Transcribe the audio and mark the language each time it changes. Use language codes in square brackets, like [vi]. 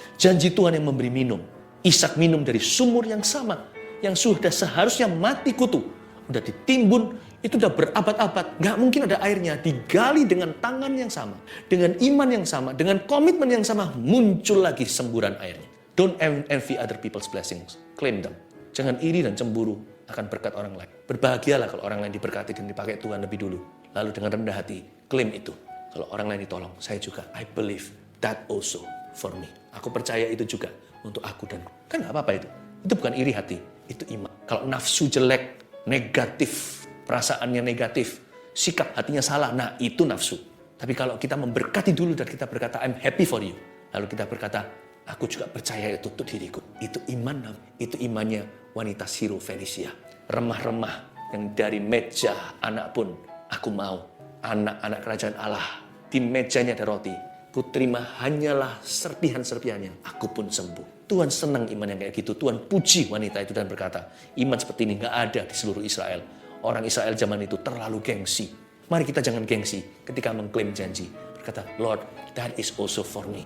[id] Janji Tuhan yang memberi minum. Ishak minum dari sumur yang sama, yang sudah seharusnya mati kutu. Udah ditimbun, itu udah berabad-abad. Gak mungkin ada airnya. Digali dengan tangan yang sama, dengan iman yang sama, dengan komitmen yang sama, muncul lagi semburan airnya. [en] Don't envy other people's blessings. Claim them. [id] Jangan iri dan cemburu akan berkat orang lain. Berbahagialah kalau orang lain diberkati dan dipakai Tuhan lebih dulu. Lalu dengan rendah hati, klaim itu. Kalau orang lain ditolong, saya juga. [en] I believe that also for me. [id] Aku percaya itu juga untuk aku dan kan gak apa-apa itu. Itu bukan iri hati, itu iman. Kalau nafsu jelek, negatif, perasaannya negatif, sikap hatinya salah, nah itu nafsu. Tapi kalau kita memberkati dulu dan kita berkata, [en] I'm happy for you. [id] Lalu kita berkata, aku juga percaya itu untuk diriku. Itu iman, itu imannya wanita Syro Fenisia. Remah-remah yang dari meja anak pun, aku mau anak-anak kerajaan Allah. Di mejanya ada roti. Ku terima hanyalah serpihan-serpihannya. Aku pun sembuh. Tuhan senang iman yang kayak gitu. Tuhan puji wanita itu dan berkata, iman seperti ini gak ada di seluruh Israel. Orang Israel zaman itu terlalu gengsi. Mari kita jangan gengsi ketika mengklaim janji. Berkata, [en] Lord, that is also for me.